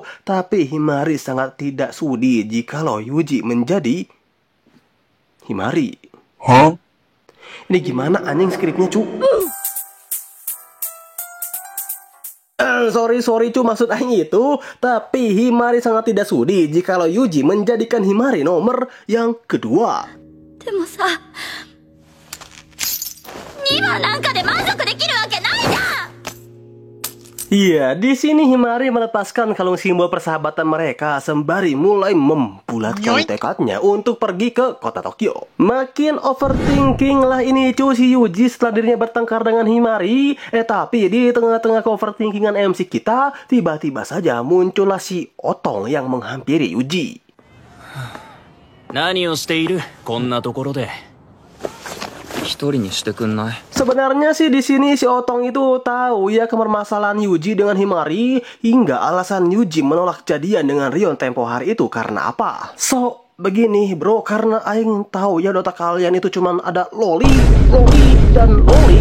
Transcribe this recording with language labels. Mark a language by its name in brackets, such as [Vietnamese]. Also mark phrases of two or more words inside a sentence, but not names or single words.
[Indonesian] Tapi Himari sangat tidak sudi jikalau Yuji menjadi Himari. Hah? Ini gimana anjing skripnya cu? Sorry cu, maksud aing itu. Tapi Himari sangat tidak sudi jikalau Yuji menjadikan Himari nomor yang kedua. [Japanese] でもさ、2番なんかで満足できるわけないじゃん。 [Indonesian] Iya, di sini Himari melepaskan kalung simbol persahabatan mereka sembari mulai membulatkan tekadnya untuk pergi ke kota Tokyo. Makin overthinking lah ini cu si Yuji setelah dirinya bertengkar dengan Himari. Tapi di tengah-tengah overthinkingan MC kita, tiba-tiba saja muncullah si Otong yang menghampiri Yuji. [Japanese] 何をしているこんなところで。一人にしてくんない？ [Indonesian] Sebenarnya sih di sini si Otong itu tahu ya kemermasalahan Yuji dengan Himari hingga alasan Yuji menolak jadian dengan Rion tempo hari itu karena apa? So begini bro, karena aing tahu ya Dota kalian itu cuman ada loli dan loli.